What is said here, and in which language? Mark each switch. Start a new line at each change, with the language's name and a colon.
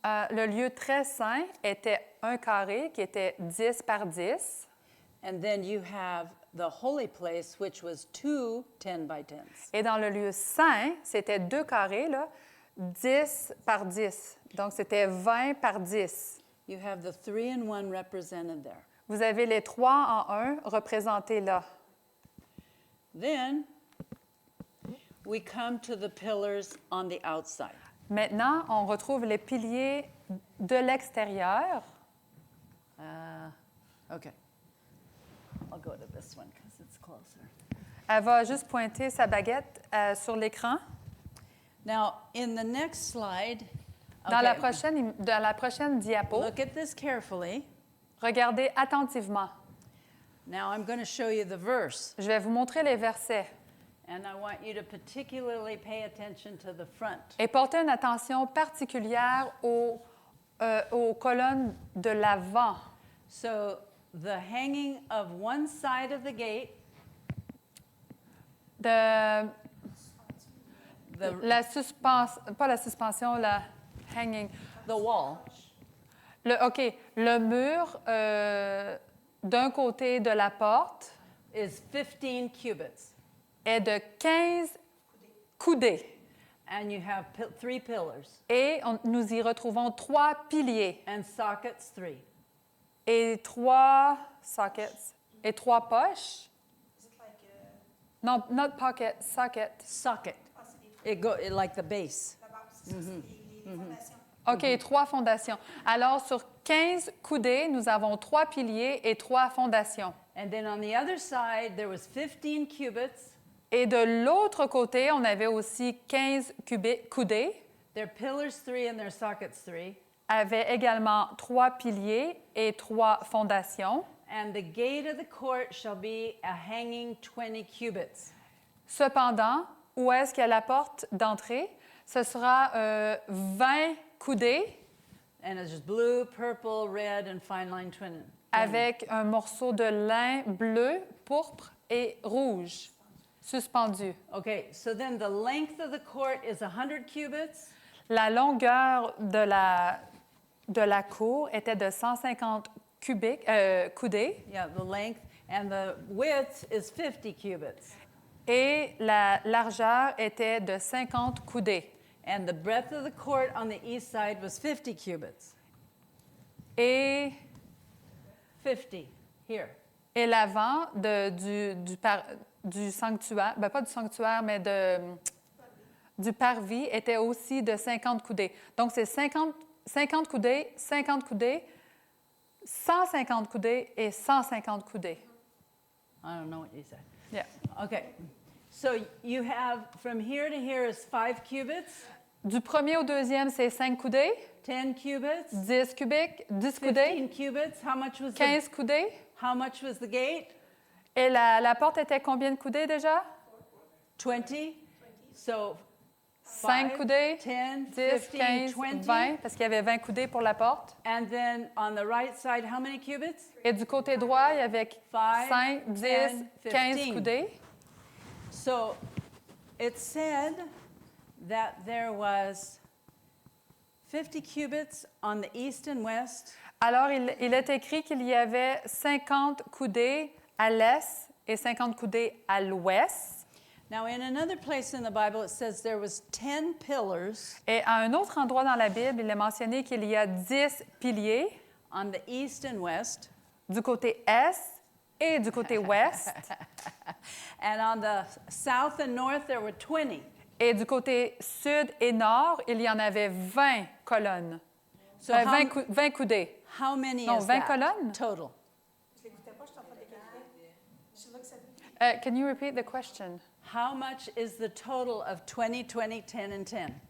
French: Le lieu très saint était un carré qui était 10 par 10.
English: and then you have the holy place, which was 2 10 by 10s.
French: Et dans le lieu saint, c'était 2 carrés, là, 10 par 10. Donc, c'était 20 par 10.
English: You have the 3 and 1 represented there.
French: Vous avez les 3 en 1 représentés là.
English: Then we come to the pillars on the outside.
French: Maintenant, on retrouve les piliers de l'extérieur.
English: Okay. I'll go to this one because it's closer.
French: Elle va juste pointer sa baguette sur l'écran.
English: Now, in the next slide,
French: Dans la
English: okay,
French: prochaine diapo,
English: look at this carefully.
French: regardez attentivement.
English: Now, I'm going to show you the verse,
French: Je vais vous montrer les versets.
English: and I want you to particularly pay attention to the front.
French: Et portez une attention particulière aux colonnes de l'avant.
English: So, the hanging of one side of the gate,
French: De
English: the
French: pas la suspension, la hanging.
English: wall,
French: OK, le mur d'un côté de la porte
English: is 15 cubits,
French: est de 15 coudées.
English: and you have 3 pillars,
French: Et nous y retrouvons 3 piliers
English: and sockets 3.
French: et 3 sockets et 3 poches.
English: Is it like Non, not pocket, socket. Socket. Like the base.
French: là-bas, c'est ça, c'est les fondations? OK, 3 fondations. Alors, sur 15 coudées, nous avons 3 piliers et 3 fondations.
English: And then on the other side, there was 15 cubits.
French: Et de l'autre côté, on avait aussi 15 coudées,
English: Their pillars 3 and their sockets 3.
French: avait également 3 piliers et 3 fondations.
English: And the gate of the court shall be a hanging 20 cubits.
French: Cependant, où est-ce qu'il y a la porte d'entrée? Ce sera 20 coudées
English: And it's just blue, purple, red, and fine line twin.
French: avec un morceau de lin bleu, pourpre et rouge suspendu.
English: Okay, so then the length of the court is 100 cubits.
French: La longueur de la cour était de 150 coudées
English: Yeah, the length. And the width is 50 cubits.
French: et la largeur était de 50 coudées.
English: And the breadth of the court on the east side was 50 cubits.
French: Et
English: 50 here.
French: Et l'avant du sanctuaire, ben pas du sanctuaire, mais du parvis était aussi de 50 coudées. Donc, c'est 50 coudées, 50 coudées, 150 coudées et 150 coudées.
English: I don't know what you said. Yeah. Okay. So you have from here to here is 5 cubits,
French: Du premier au deuxième, c'est 5 coudées,
English: 10 cubits,
French: 10 cubiques, 10 coudées,
English: 15 cubits. How much was
French: 15 coudées.
English: how much was the gate?
French: Et la porte était combien de coudées déjà?
English: 20. So 5
French: coudées,
English: 10, 10, 15, 15, 20.
French: 20, parce qu'il y avait 20 coudées pour la porte.
English: And then on the right side, how many cubits?
French: Et du côté droit, il y avait 5, 10, 10, 15 15. coudées.
English: So it said that there was 50 cubits on the east and west,
French: Alors, il est écrit qu'il y avait 50 coudées à l'est et 50 coudées à l'ouest.
English: Now, in another place in the Bible, it says there was 10 pillars
French: Et à un autre endroit dans la Bible, il est mentionné qu'il y a 10 piliers
English: on the east and west,
French: du côté est et du côté ouest.
English: and on the south and north, there were 20.
French: Et du côté sud et nord, il y en avait 20 colonnes.
English: So
French: 20 coudées.
English: how many
French: Non,
English: is
French: 20
English: that
French: colonnes.
English: total?
French: Je l'écoutais pas, je suis en train d'écouter.
English: She looks at me. Can you repeat the question? How much is the total of 20, 20, 10, and 10?